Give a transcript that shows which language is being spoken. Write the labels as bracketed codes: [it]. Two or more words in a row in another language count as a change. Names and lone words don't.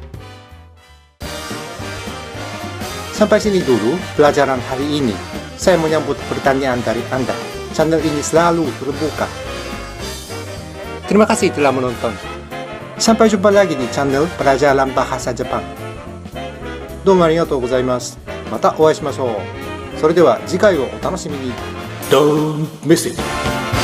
[id] Sampai sini dulu pelajaran hari ini. Saya menyambut pertanyaan dari Anda. Channel ini selalu terbuka. Terima kasih telah menonton. Sampai jumpa lagi di channel Pelajaran Bahasa Jepang. [ja] どうもありがとうございます。またお会いしましょう。それでは次回をお楽しみに。ドーンメッセージ。